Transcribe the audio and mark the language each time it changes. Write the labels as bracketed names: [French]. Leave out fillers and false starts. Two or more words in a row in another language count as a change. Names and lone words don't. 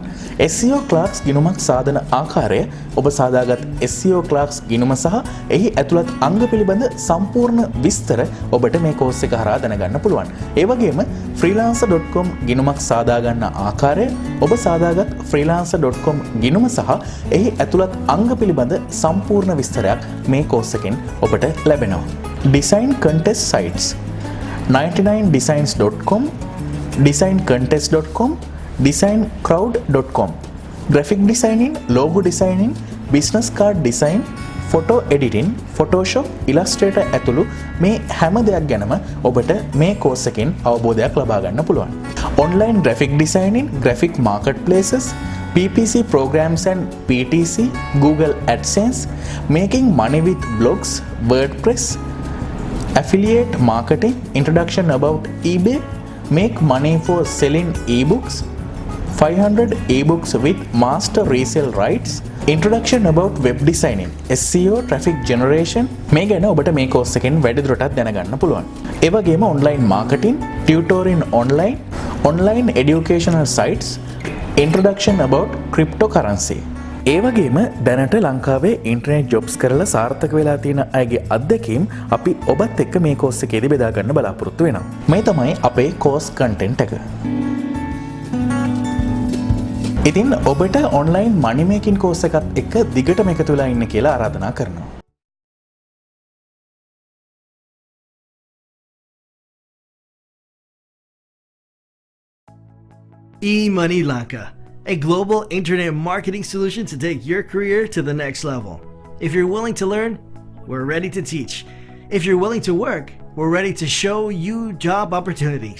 [Sinhala] SEO ක්ලාක්ස් ගිණුමක් සාධන ආකාරය, ඔබ සාදාගත් SEO ක්ලාක්ස් ගිණුම සහ එහි ඇතුළත් අංග පිළිබඳ සම්පූර්ණ විස්තර ඔබට මේ කෝස් එක හරහා දැනගන්න පුළුවන්. ඒ වගේම freelancer.com ගිණුමක් සාදාගන්න ආකාරය, ඔබ සාදාගත් freelancer.com ගිණුම සහ එහි ඇතුළත් අංග පිළිබඳ සම්පූර්ණ විස්තරයක් මේ කෝස් එකෙන් ඔබට ලැබෙනවා. [English] design contest sites 99designs.com, designcontest.com, designcrowd.com, graphic designing, logo designing, business card design, photo editing, Photoshop, Illustrator [Sinhala] ඇතුළු මේ හැම දෙයක් ගැනම ඔබට මේ කෝස් එකෙන් අවබෝධයක් ලබා ගන්න පුළුවන්. [English] online graphic designing, graphic marketplaces, PPC programs and PTC, Google AdSense, making money with blogs, WordPress, affiliate marketing, introduction about eBay, make money for selling ebooks, 500 ebooks with master resale rights, introduction about web designing, SEO, traffic generation. [Sinhala] මේ ගැන ඔබට මේ කෝස් එකෙන් වැඩිදුරටත් දැනගන්න පුළුවන්. ඒ වගේම [English] online marketing, tutoring online, online educational sites, introduction about cryptocurrency. [Sinhala] ඒ වගේම දැනට ලංකාවේ [English] internet jobs [Sinhala] කරලා සාර්ථක වෙලා තියෙන අයගේ අත්දැකීම් අපි ඔබත් එක්ක මේ කෝස් එකේදී බෙදා ගන්න බලාපොරොත්තු වෙනවා. මේ තමයි අපේ [English] course content [Sinhala] එක. ඉතින් ඔබට [English] online money making [Sinhala] කෝස් එකත් එක්ක දිගටම එකතු වෙලා ඉන්න කියලා ආරාධනා කරනවා. [English] eMoney Lanka, a global internet marketing solution to take your career to the next level. If you're willing to learn, we're ready to teach. If you're willing to work, we're ready to show you job opportunities.